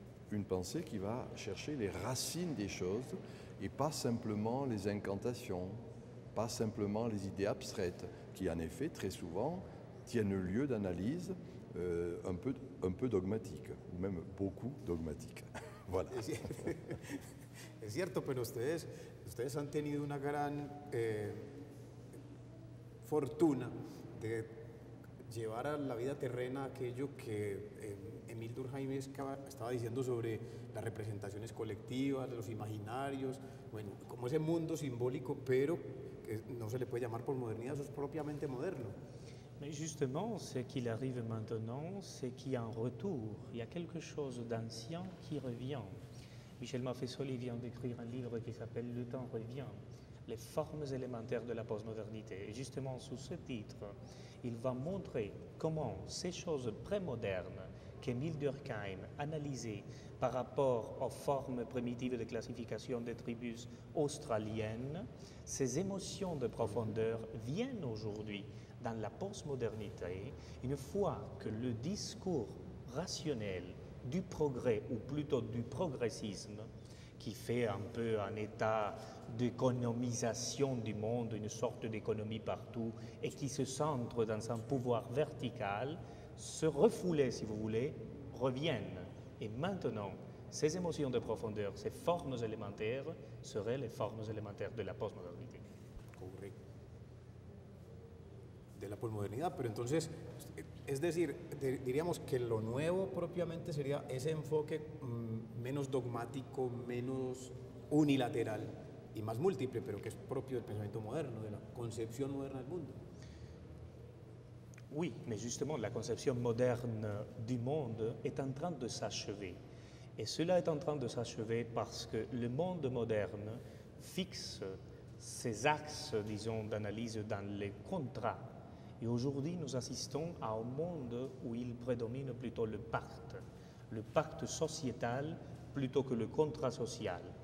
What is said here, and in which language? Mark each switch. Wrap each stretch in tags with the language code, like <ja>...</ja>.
<fr>Une pensée qui va chercher les racines des choses et pas simplement les incantations, pas simplement les idées abstraites qui en effet très souvent tiennent lieu d'analyse un peu dogmatique, ou même beaucoup dogmatique. Voilà.</fr> <es>Es cierto, pero ustedes han tenido una gran fortuna de llevar a la vida terrena aquello que Émile Durkheim estaba diciendo sobre las representaciones colectivas, los imaginarios, bueno, como ese mundo simbólico, pero que no se le puede llamar por modernidad, eso es propiamente moderno.</es> <fr>Mais justement, ce qu'il arrive maintenant, c'est qu'il y a un retour, il y a quelque chose d'ancien qui revient. Michel Maffesoli vient d'écrire un livre qui s'appelle « Le temps revient », les formes élémentaires de la postmodernité. Et justement, sous ce titre, il va montrer comment ces choses prémodernes qu'Émile Durkheim analysait par rapport aux formes primitives de classification des tribus australiennes, ces émotions de profondeur viennent aujourd'hui dans la postmodernité, une fois que le discours rationnel du progrès, ou plutôt du progressisme, qui fait un peu un état d'économisation du monde, une sorte d'économie partout, et qui se centre dans un pouvoir vertical, se refouler, si vous voulez, reviennent. Et maintenant, ces émotions de profondeur, ces formes élémentaires, seraient les formes élémentaires de la postmodernité.</fr> <es>Correcto. De la posmodernidad, pero entonces, es decir, diríamos que lo nuevo propiamente sería ese enfoque menos dogmático, menos unilateral y más múltiple, pero que es propio del pensamiento moderno, de la concepción moderna del mundo.</es> <fr>Oui, mais justement, la conception moderne du monde est en train de s'achever. Et cela est en train de s'achever parce que le monde moderne fixe ses axes, disons, d'analyse dans les contrats. Et aujourd'hui, nous assistons à un monde où il prédomine plutôt le pacte sociétal plutôt que le contrat social.</fr>